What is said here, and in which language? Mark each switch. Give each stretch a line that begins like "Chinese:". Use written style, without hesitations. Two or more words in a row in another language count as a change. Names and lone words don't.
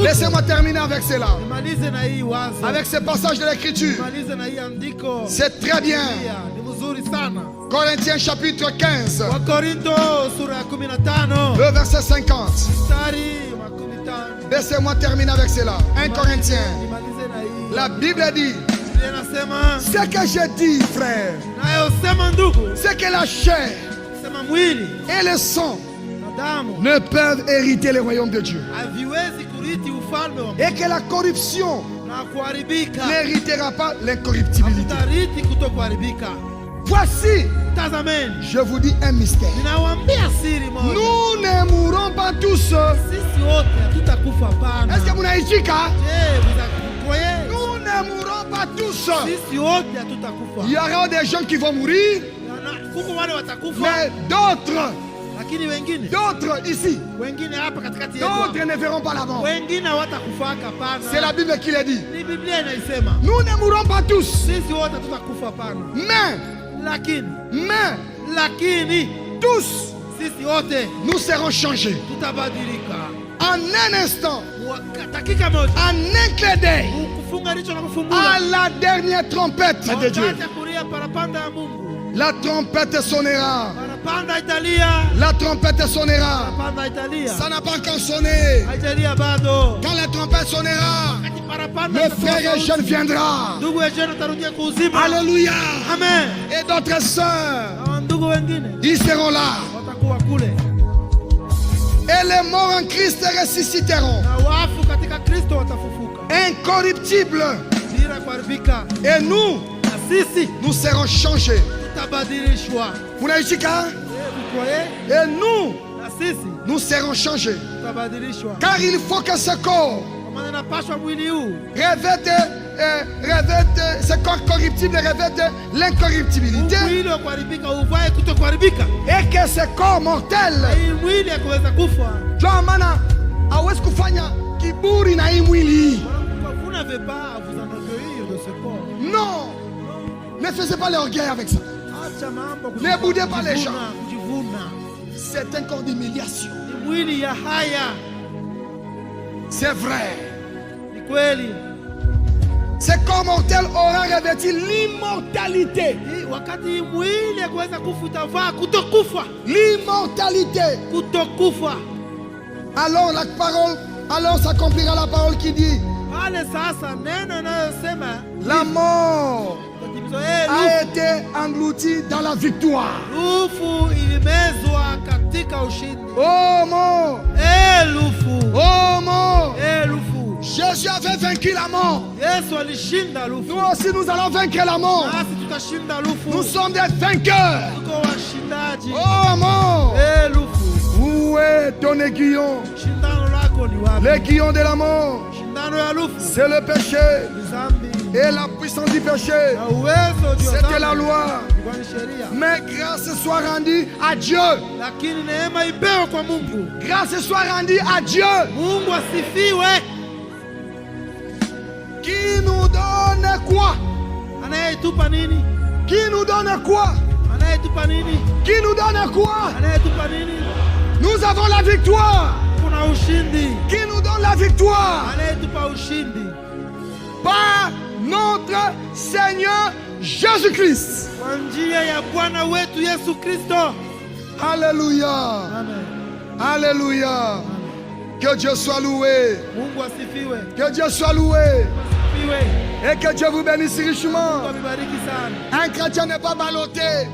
French: Laissez-moi terminer avec cela.
Swahili: Nimalize na hii wazo.
French: Avec ce passage de l'écriture.
Swahili: Nimalize na hii andiko.
French: C'est très bien.
Swahili: Ni mzuri sana.
French: Corinthiens chapitre 15.
Swahili: Wakorinto sura ya 15.
French: Le verset 50.
Swahili: Mstari wa 15.
French: Laissez-moi terminer avec cela. 1 Corinthiens.
Swahili: Nimalize na hii.
French: La Bible dit,
Swahili: Biblia inasema
French: ce que je dis, frère,
Swahili: nayosema ndugu,
French: c'est que la chair
Swahili: sema mwili
French: et le sang
Swahili: na damu
French: ne peuvent hériter le royaume de Dieu.
Swahili: haviwezi kurithi ufalme wa Mungu
French: Et que la corruption
Swahili: na kuharibika.
French: n'héritera pas l'incorruptibilité.
Swahili: Hakutarithi kutokuharibika.
French: Voici,
Swahili: Tazameni,
French: je vous dis un mystère.
Swahili: ninawaambia siri moja.
French: Nous ne mourrons pas tous.
Swahili: Sisi wote hatutakufa hapana.
French: Est-ce que vous n'avez dit qu'à? Je, vous croyez? Nous ne mourrons pas tous.
Swahili: Sisi wote hatutakufa.
French: Il y aura des gens qui vont mourir,
Swahili: Kuko wale watakufa,
French: mais d'autres,
Swahili: lakini
French: d'autres ici,
Swahili: wengine hapa katikati yetu.
French: d'autres ne verront pas la mort.
Swahili: Wengine hawatakufaka hapana.
French: C'est la Bible qui le dit.
Swahili: Ni Biblia inaisema.
French: Nous ne mourrons pas tous,
Swahili: Sisi wote hatutakufa hapana.
French: mais
Swahili: Lakini
French: tous,
Swahili: sisi wote
French: nous serons changés.
Swahili: tutabadilika.
French: En un instant,
Swahili: Dakika moja.
French: en un clin d'œil,
Swahili: Kufunga licho na
French: à
Swahili: kufumbula.
French: la dernière trompette de Dieu.
Swahili: Wakati ya kulia parapanda ya Mungu.
French: La trompette sonnera.
Swahili: Parapanda italia.
French: La trompette sonnera.
Swahili: Parapanda italia.
French: Ça n'a pas encore sonné.
Swahili: Haijalia bado.
French: Quand la trompette sonnera,
Swahili: Wakati parapanda
French: le
Swahili: itatoa
French: frère
Swahili: sauti,
French: Eugène viendra.
Swahili: ndugu Eugène atarudia kuuzima.
French: Alléluia.
Swahili: Amen.
French: Et d'autres sœurs,
Swahili: Hawa ndugu wengine
French: ils seront là.
Swahili: watakuwa kule.
French: Et les morts en Christ ressusciteront.
Swahili: Na wafu katika Kristo watafufuka.
French: Incorruptibles.
Swahili: Bila kuharibika.
French: Et nous,
Swahili: Na sisi
French: nous serons changés.
Swahili: tutabadilishwa. Munaishika?
French: Vous croyez? Et nous,
Swahili: Na sisi
French: nous serons changés.
Swahili: tutabadilishwa.
French: Car il faut que ce corps
Swahili: Kwa maana inapaswa mwili huu
French: revête, ce corps corruptible revête l'incorruptibilité.
Swahili: mwili wa kuharibika uvae kutokuharibika. Et que ce corps mortel, Hii mwili ya kuweza kufa. ndio maana hawezi kufanya kiburi na hii mwili hii.
French: Vous n'avez pas à vous enorgueillir de ce corps. Non, ne faisez pas l'orgueil avec ça.
Swahili: Acha mambo
French: Ne boudez pas les gens.
Swahili: kujivuna.
French: C'est un corps d'humiliation.
Swahili: Ni mwili ya haya.
French: C'est vrai.
Swahili: Ni kweli.
French: Ce corps mortel aura revêtu l'immortalité.
Swahili: Hii wakati hii mwili ya kuweza kufa utavaa kutokufa.
French: L'immortalité.
Swahili: Kutokufa.
French: Alors la parole, alors s'accomplira la parole qui dit,
Swahili: pale sasa neno inayosema
French: la mort a été engloutie dans la victoire.
Swahili: lufu ilimezwa katika ushindi.
French: Oh mort,
Swahili: Lufu,
French: oh mort,
Swahili: lufu.
French: Jésus avait vaincu la mort.
Swahili: Yesu alishinda lufu.
French: Nous aussi nous allons vaincre la mort.
Swahili: Nasi tutashinda lufu.
French: Nous sommes des vainqueurs.
Swahili: Tuko washindaji.
French: Oh mort,
Swahili: Lufu.
French: où est ton aiguillon?
Swahili: Shindano lako ni wapi?
French: L'aiguillon de la mort,
Swahili: Shindano ya lufu.
French: c'est le péché.
Swahili: Ni zambi.
French: Et la puissance du péché,
Swahili: Na uwezo juu ya
French: c'était
Swahili: zambi.
French: la loi.
Swahili: Ilikuwa ni sheria.
French: Mais grâce soit rendue à Dieu.
Swahili: Lakini neema ipewe kwa Mungu.
French: Grâce soit rendue à Dieu
Swahili: Mungu asifiwe.
French: qui nous donne quoi?
Swahili: Anayetupa nini?
French: Qui nous donne quoi?
Swahili: Anayetupa nini?
French: Qui nous donne quoi?
Swahili: Anayetupa nini?
French: Nous avons la victoire.
Swahili: Kuna ushindi.
French: Qui nous donne la victoire?
Swahili: Anayetupa ushindi.
French: Par notre Seigneur Jésus-Christ.
Swahili: Kwa njia ya Bwana wetu Yesu Kristo.
French: Alléluia.
Swahili: Amen.
French: Alléluia. Que Dieu soit loué.
Swahili: Mungu asifiwe.
French: Que Dieu soit loué.
Swahili: Asifiwe.
French: Et que Dieu vous bénisse richement.
Swahili: Mungu amebariki sana.
French: Un chrétien n'est pas ballotté.